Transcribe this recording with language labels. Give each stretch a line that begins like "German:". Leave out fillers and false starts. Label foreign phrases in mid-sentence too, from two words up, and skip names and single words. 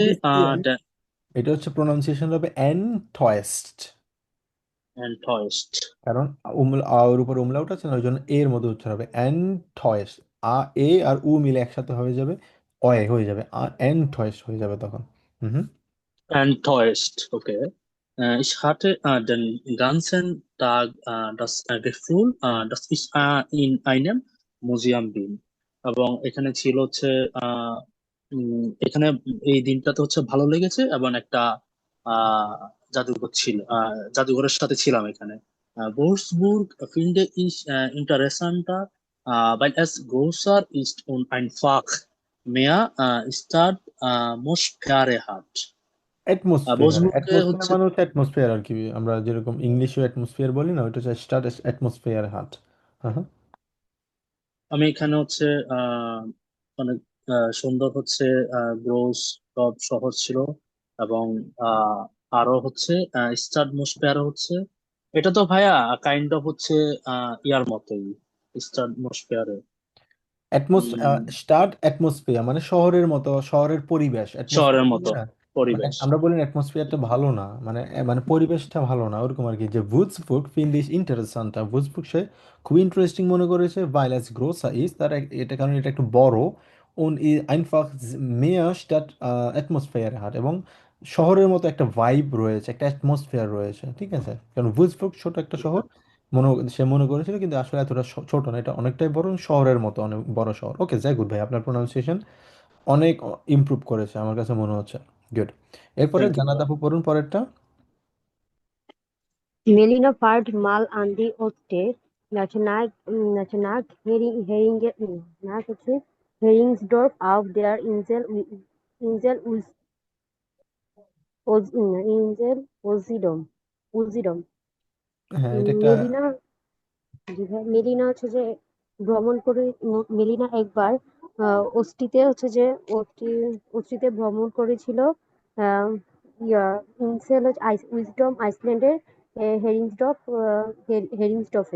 Bangla: এটা হচ্ছে প্রোনাউন্সিয়েশন হবে এনটয়েস্ট,
German: enttäuscht.
Bangla: কারণ ওর উপর উমলাউট আছে না, ওই জন্য এর মধ্যে উচ্চারণ হবে এনটয়েস্ট। এ আর উ মিলে একসাথে হয়ে যাবে, অয়ে হয়ে যাবে, এনটয়েস্ট হয়ে যাবে তখন। হুম হুম।
German: Enttäuscht, okay. Ich hatte den ganzen Tag das Gefühl, dass ich in einem Museum bin.
Bangla: এবং এখানে ছিল হচ্ছে এখানে এই দিনটাতে হচ্ছে ভালো লেগেছে, এবং একটা আহ জাদুঘর ছিল, জাদুঘরের সাথে ছিলাম এখানে।
German: Wolfsburg finde ich interessanter, weil es größer ist und einfach mehr Stadtatmosphäre hat.
Bangla: অ্যাটমসফিয়ার, বোসবুর্গে অ্যাটমসফিয়ার হচ্ছে, মানে হচ্ছে অ্যাটমসফিয়ার আর কি, আমরা যেরকম ইংলিশে অ্যাটমসফিয়ার বলি না, ওইটা হচ্ছে
German: Stadt Atmosphäre hat.
Bangla: হ্যাঁ হ্যাঁ। আমি এখানে হচ্ছে অনেক সুন্দর হচ্ছে গ্রোস সব শহর ছিল, এবং আহ, আরো হচ্ছে স্টাডমোস্ফিয়ার হচ্ছে, এটা তো ভাইয়া
English: kind of
Bangla: হচ্ছে ইয়ার মতোই, স্টাডমোস্ফিয়ারে।
German: Stadt Atmosphäre
Bangla: মানে শহরের মতো, শহরের পরিবেশ শহরের অ্যাটমসফিয়ার মতো না। মানে পরিবেশ। আমরা বলি অ্যাটমসফিয়ারটা ভালো না, মানে মানে পরিবেশটা ভালো না ওরকম আর কি। যে ভুলসবুর্গ
German: finde ich interessanter,
Bangla: ভুলসবুর্গ সে খুব ইন্টারেস্টিং মনে করেছে,
German: weil es größer ist,
Bangla: তার এটা কারণ এটা একটু বড়,
German: und einfach mehr Stadt Atmosphäre hat,
Bangla: এবং শহরের মতো একটা ভাইব রয়েছে, একটা অ্যাটমসফিয়ার রয়েছে, ঠিক আছে। কারণ ভুলসবুর্গ ছোট একটা শহর সে মনে করেছিল, কিন্তু আসলে এতটা ছোট না, এটা অনেকটাই বড়, শহরের মতো অনেক বড় শহর। ওকে, যাই গুড ভাই, আপনার প্রোনাউন্সিয়েশন অনেক ইমপ্রুভ করেছে আমার কাছে মনে হচ্ছে। গুড। এরপরে
English: thank you
Bangla: জানাত ভাইয়া। আপু পড়ুন পরেরটা।
German: Melina fährt mal an die Ostsee nach Heringsdorf auf der Insel Usedom.
Bangla: হ্যাঁ, এটা একটা মেলিনা মেলিনা হচ্ছে যে ভ্রমণ করে মেলিনা একবার অস্টিতে ভ্রমণ করেছিল। আহ, ইয়া
German: Insel Usedom
Bangla: আইসল্যান্ডের হেরিংসডফে।